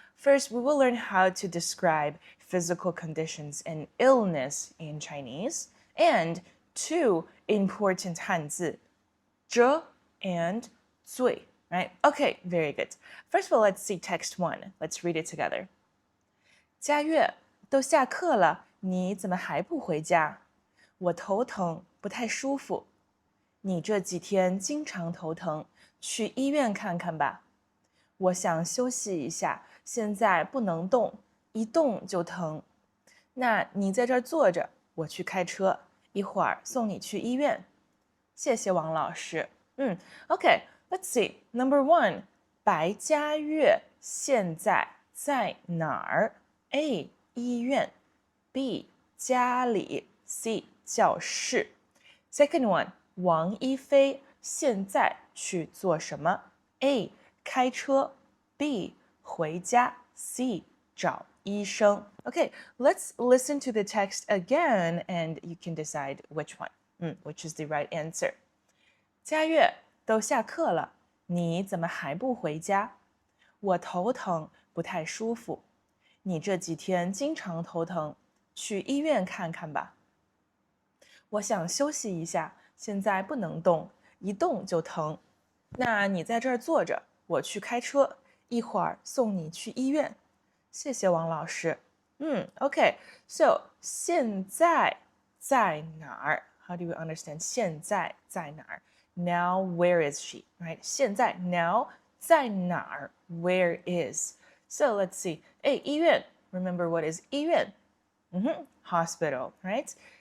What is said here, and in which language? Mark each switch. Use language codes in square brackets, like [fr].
[en] First, we will learn how to describe physical conditions and illness in Chinese, and two important Hanzi, 这 and 最, right? Okay, very good. First of all, let's see text 1. Let's read it together. [zh] 佳悦，都下课了，你怎么还不回家？我头疼，不太舒服。你这几天经常头疼，去医院看看吧。我想休息一下，现在不能动，一动就疼。那你在这儿坐着，我去开车，一会儿送你去医院。谢谢王老师。 [en] Okay, let's see. Number 1, [zh] 白佳悦现在在哪儿？A. 医院 B. 家里 C. 教室 [en] Second one, [zh] 王一菲现在去做什么 ？A. 开车 B. 回家 C. 找医生 [en] Okay, let's listen to the text again and you can decide which one, which is the right answer. [zh] 佳悦，都下课了，你怎么还不回家？我头疼，不太舒服。你这几天经常头疼，去医院看看吧。我想休息一下，现在不能动，一动就疼。那你在这儿坐着，我去开车，一会儿送你去医院。谢谢王老师。 [en] Okay, so 现在在哪儿 ？How do you understand [zh] 现在在哪儿？ [en] Now where is she? Right? 现在 now [zh] 在哪儿 [en] ？Where is? So let's see. A 医院 Remember what is 医院？Hospital, right?